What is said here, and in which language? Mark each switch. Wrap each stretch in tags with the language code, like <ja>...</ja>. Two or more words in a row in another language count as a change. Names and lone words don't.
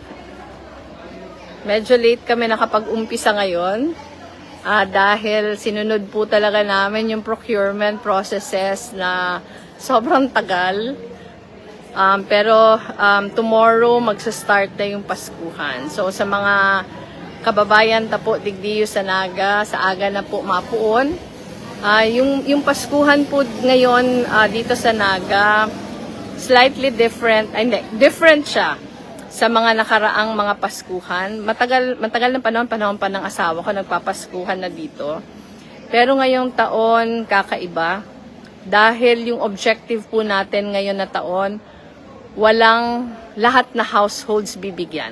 <tl>Medyo late kami nakapag-umpisa ngayon. Dahil sinunod po talaga namin yung</tl> <en>procurement processes</en> <tl>na sobrang tagal. Pero tomorrow magsa-start na yung Paskuhan.</tl> <bik>So sa mga kababayan tapo digdiyo sa Naga, sa aga na po mapuon.</bik> <tl>Yung Paskuhan po ngayon dito sa Naga,</tl> <en>slightly different, different</en> <tl>siya sa mga nakaraang mga Paskuhan. Matagal ng panahon pa ng asawa ko, nagpapaskuhan na dito. Pero ngayong taon, kakaiba. Dahil yung objective po natin ngayon na taon, walang lahat na households bibigyan.</tl>